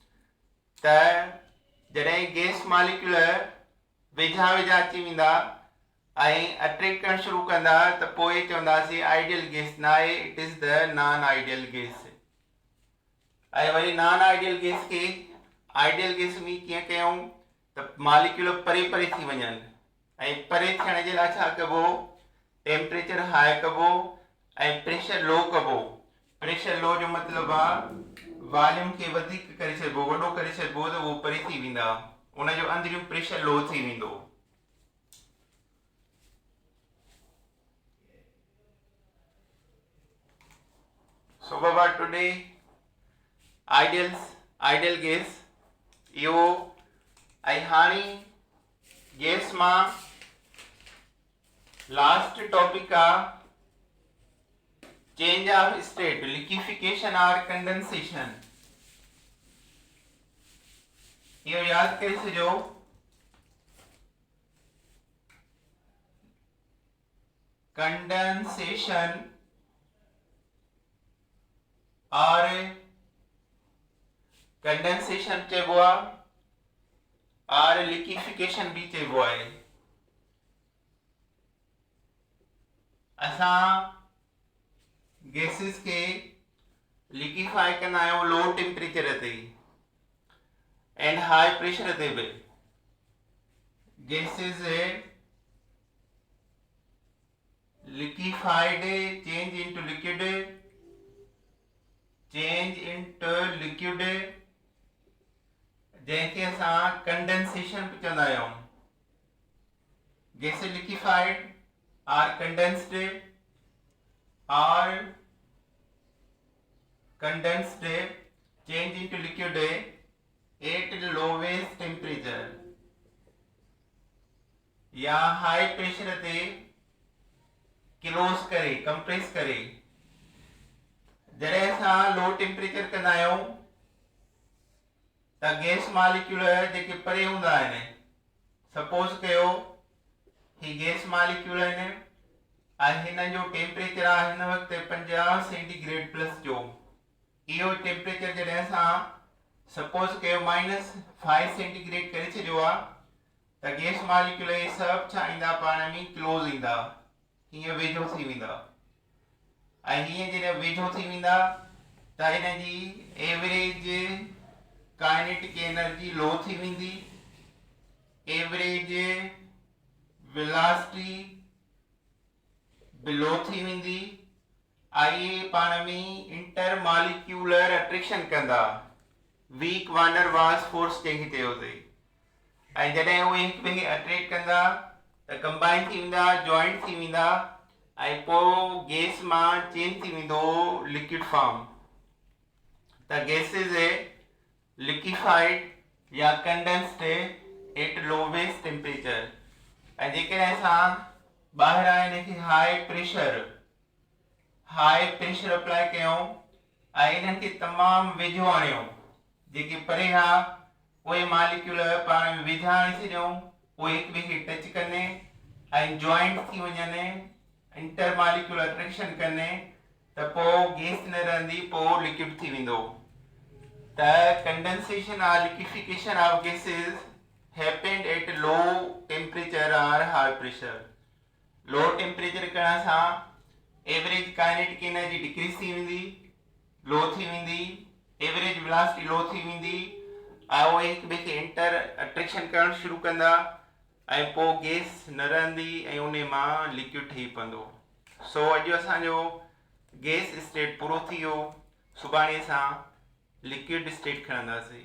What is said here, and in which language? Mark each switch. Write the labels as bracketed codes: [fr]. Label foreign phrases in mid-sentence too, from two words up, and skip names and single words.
[sd] त जॾहिं गैस मॉलिक्यूल वेझा वेझा अची वेंदा ऐं अट्रैक्ट करणु शुरू कंदा त पोइ चवंदासीं [en] ideal gas [sd] न आहे, [en] It is the non ideal gas. [sd] ऐं वरी [en] non ideal gas [sd] खे [en] ideal gas [sd] में कीअं कयूं त मालिक्यूल परे परे थी वञनि, ऐं परे थियण जे लाइ छा कबो, [en] temperature high [sd] कबो ऐं [en] pressure low [sd] कबो। [en] pressure low [sd] जो मतिलबु आहे वॉल्यूम खे वधीक करे छॾिबो, वॾो करे छॾिबो त उहो परे थी वेंदा, उनजो अंदरियूं [en] pressure low [sd] थी वेंदो। [en] So Baba, today ideal gas [sd] इहो ऐं हाणे गैस मां [en] last topic [sd] आहे [en] change of state, liquefaction and condensation. [sd] इहो यादि करे छॾियो, कंडेंसेशन और कंडेंसेशन चइबो आहे और लिक्विफिकेशन भी चइबो आहे। असां गैसेस के लिक्विफाई कंदा आहियूं [en] low temperature [sd] ते एंड [en] high pressure [sd] ते भी। [en] गैसेस liquefied change into liquid, [sd] जैसे असां कंडेंसेशन पे चवंदा आहियूं। [en] gas liquefied or condensed and condensed change into liquid at lowest temperature [sd] या हाई प्रेशर ते क्लोज करे, कंप्रेस करे। जॾहिं असां [en] low temperature [sd] कंदा आहियूं त [en] gas molecule [sd] जेके परे हूंदा आहिनि, सपोज कयो ही [en] gas molecule [sd] आहिनि ऐं हिन जो टेम्परेचर आहे हिन वक़्तु 50 सेंटीग्रेड प्लस जो। इहो टेम्परेचर जॾहिं असां सपोज कयो -5 सेंटीग्रेड करे छॾियो आहे त [en] gas molecule [sd] इहे सभु छा ईंदा, पाण में क्लोज ईंदा, हीअं वेझो थी वेंदा। ऐं हीअं जॾहिं वेझो थी वेंदा त हिन जी [en] average kinetic energy [sd] लो थी वेंदी, [en] average velocity [sd] बिलो थी वेंदी, आई पाण में [en] inter molecular attraction [sd] कंदा, [en] weak van der Waals force [sd] जंहिंखे चयोसीं। ऐं जॾहिं उहे हिक ॿिए खे अट्रैक्ट कंदा त कंबाइन थी वेंदा, जॉइंट थी वेंदा ऐं पोइ गैस मां चेंज थी वेंदो [en] liquid form. त gases liquefied or condensed at lowest temperature. [sd] ऐं जेकॾहिं असां ॿाहिरां हिन खे [en] high pressure [sd] अप्लाई कयूं ऐं इन्हनि खे तमामु वेझो आणियूं, जेके परे हा उहे मालिक्यूल पाण में वेझा आणे छॾियूं, उहे हिक ॿिए खे टच कनि ऐं जॉइंट थी वञनि, [en] inter molecular attraction [sd] कनि त पोइ गैस न रहंदी, पोइ लिक्विड थी वेंदो। [en] त condensation and liquefaction of gases happened at low temperature and high pressure. low temperature [sd] करण सां [en] average kinetic energy decrease [sd] थी वेंदी, लो थी वेंदी, [en] average velocity [sd] लो थी वेंदी ऐं उहे हिक ॿिए खे [en] inter attraction [sd] करणु शुरू कंदा ऐं पोइ गैस न रहंदी ऐं उन मां लिक्विड ठही पवंदो। सो अॼु असांजो [en] gas state [sd] पूरो थी वियो। सुभाणे असां [en] liquid state [sd] खणंदासीं।